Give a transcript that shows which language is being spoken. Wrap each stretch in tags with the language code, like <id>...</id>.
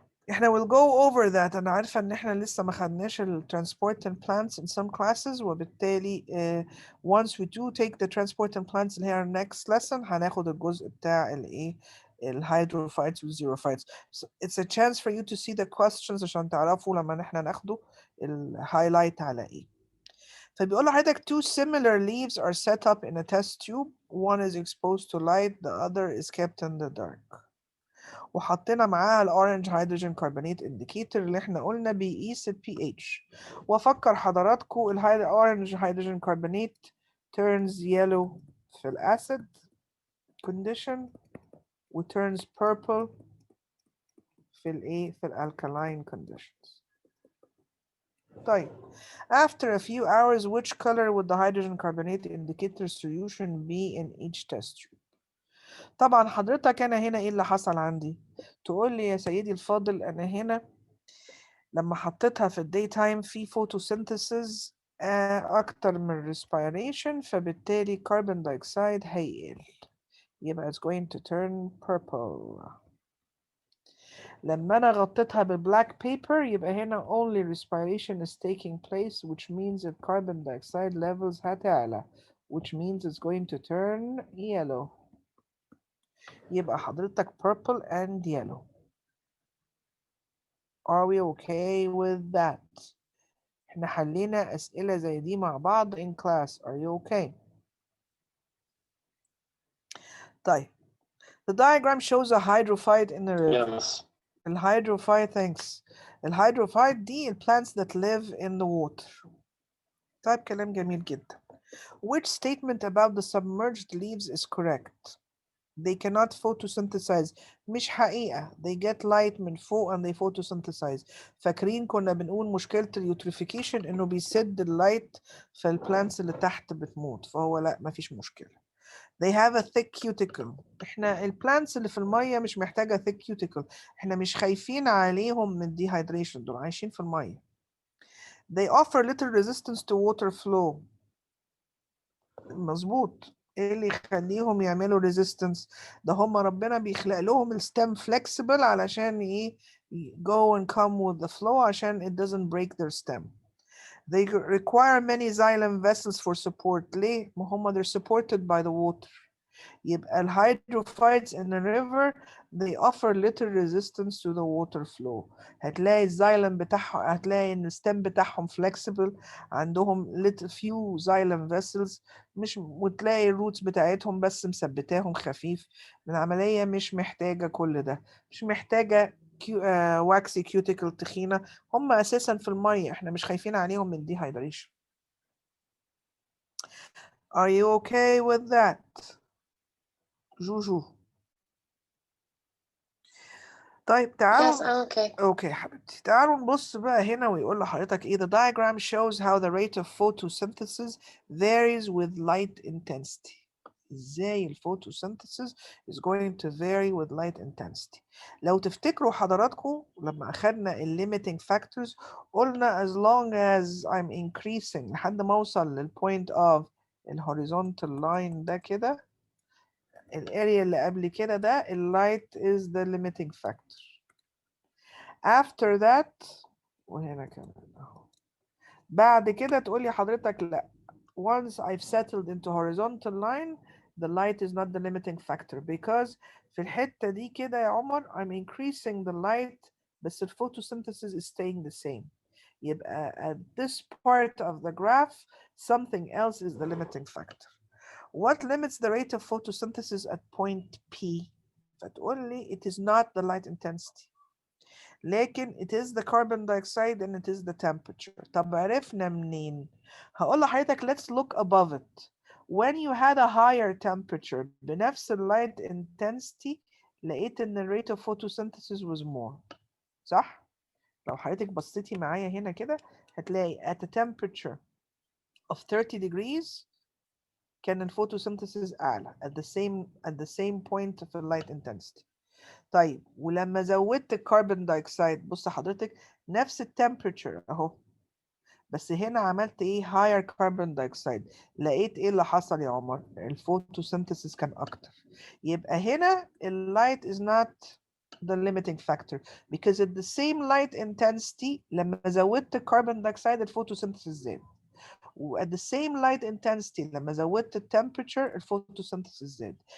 <en>احنا will go over that.</en> <ar>انا عارفة ان احنا لسه ما خدناش</ar> <en>transport and plants in some classes وبالتالي once we do take the transport and plants اللي هي our next lesson</en> <ar>هناخد الجزء بتاع الايه الهيدروفايتس والزيروفايتس.</ar> <en>So it's a chance for you to see the questions</en> <ar>عشان تعرفوا لما احنا ناخده الهايلايت على ايه. فبيقول لحضرتك</ar> <en>two similar leaves are set up in a test tube. One is exposed to light, the other is kept in the dark.</en> <ar>وحطينا معاها الاورنج هيدروجين كربونات انديكيتور اللي احنا قلنا بيقيس البي اتش. وافكر حضراتكم الاورنج هيدروجين كربونات</ar> <en>turns yellow</en> <ar>في الاسيد condition و</ar> <en>turns purple</en> <ar>في الايه في الالكالاين conditions. طيب</ar> <en>after a few hours which color would the hydrogen carbonate indicator solution be in each test tube؟</en> <ar>طبعا حضرتك انا هنا ايه اللي حصل عندي؟ تقول لي يا سيدي الفاضل انا هنا لما حطيتها في الداي تايم في فوتوسينثيسيس اكتر من respiration فبالتالي كربون دايوكسيد هيقل يبقى</ar> <en>it's going to turn purple.</en> <ar>لما انا غطيتها ببلاك بيبر يبقى هنا</ar> <en>only respiration is taking place which means that carbon dioxide levels هتعلى which means it's going to turn yellow. يبقى حضرتك purple and yellow. Are we okay with that؟</en> <ar>احنا حلينا أسئلة زي دي مع بعض</ar> <en>in class.</en> <ar>Are you okay؟ طيب</ar> <en>the diagram shows a hydrophyte in a river. Yes. الهيدروفايت thanks.</en> <ar>الهيدروفايت دي</ar> <en>ال plants that live in the water.</en> <ar>طيب كلام جميل جدا.</ar> <en>Which statement about the submerged leaves is correct؟ They cannot photosynthesize.</en> <ar>مش حقيقة.</ar> <en>They get light</en> <ar>من فوق</ar> <en>and they photosynthesize.</en> <ar>فاكرين كنا بنقول مشكلة اليوتريفيكيشن إنه بيسد اللايت فالبلانتس اللي تحت بتموت فهو لا مفيش مشكلة.</ar> <en>They have a thick cuticle.</en> <ar>احنا البلانتس اللي في المية مش محتاجة thick cuticle. احنا مش خايفين عليهم من dehydration دول عايشين في المية.</ar> <en>They offer little resistance to water flow.</en> <ar>مظبوط. ايه اللي يخليهم يعملوا resistance؟ ده هم ربنا بيخلق لهم الستم flexible علشان ايه؟</ar> <en>go and come with the flow</en> <ar>عشان</ar> <en>it doesn't break their stem. They require many xylem vessels for support.</en> <ar>ليه؟ ما هم</ar> <en>they're supported by the water.</en> <ar>يبقى ال</ar> <en>hydrophytes in the river they offer little resistance to the water flow.</en> <ar>هتلاقي الزايلم بتاعهم، هتلاقي ان الستم بتاعهم flexible، عندهم</ar> <en>little few xylem vessels،</en> <ar>مش وتلاقي الروتس بتاعتهم بس مثبتاهم خفيف. العملية مش محتاجة كل ده، مش محتاجة واكسي كيوتيكل تخينة. هم اساسا في المية، احنا مش خايفين عليهم من dehydration.</ar> <en>Are you okay with that؟</en> <ar>جوجو. طيب تعالوا.</ar> <en>Yes, I'm okay.</en> <ar>اوكي حبيبتي، تعالوا نبص بقى هنا ويقول لحضرتك ايه.</ar> <en>The diagram shows how the rate of photosynthesis varies with light intensity.</en> <ar>ازاي الفوتوسينثيسيس</ar> <en>is going to vary with light intensity.</en> <ar>لو تفتكروا حضراتكم لما اخدنا limiting factors قلنا</ar> <en>as long as I'm increasing</en> <ar>لحد ما اوصل للpoint of horizontal line ده كده، الاريا اللي قبل كده ده</ar> <en>light is the limiting factor. After that</en> <ar>وهنا كمان اهو، بعد كده تقولي حضرتك لا،</ar> <en>once I've settled into horizontal line the light is not the limiting factor because</en> <ar>في الحتة دي كده يا عمر</ar> <en>I'm increasing the light بس the photosynthesis is staying the same. يبقى at this part of the graph something else is the limiting factor. What limits the rate of photosynthesis at point P؟</en> <ar>فتقولي</ar> <en>it is not the light intensity</en> <ar>لكن</ar> <en>it is the carbon dioxide and it is the temperature.</en> <ar>طب عرفنا منين؟ هقول لحضرتك</ar> <en>let's look above it. When you had a higher temperature</en> <ar>بنفس ال</ar> <en>light intensity</en> <ar>لقيت ان ال</ar> <en>rate of photosynthesis was more.</en> <ar>صح؟ لو حضرتك بصيتي معايا هنا كده هتلاقي</ar> <en>at a temperature of 30 degrees كان ال photosynthesis أعلى at the same point of the light intensity.</en> <ar>طيب ولما زودت الكربون دايوكسيد بص حضرتك نفس التمبريتشر اهو، بس هنا عملت ايه؟</ar> <en>higher carbon dioxide.</en> <ar>لقيت ايه اللي حصل يا عمر؟ الفوتوسينثيسيس كان اكتر.</ar> <en>يبقى هنا اللايت is not the limiting factor because at the same light intensity</en> <ar>لما زودت الكربون دايوكسيد الفوتوسينثيسيس زاد. و</ar> <en>at the same light intensity</en> <ar>لما زودت ال temperature الفوتوسينثيسيس زاد.</ar>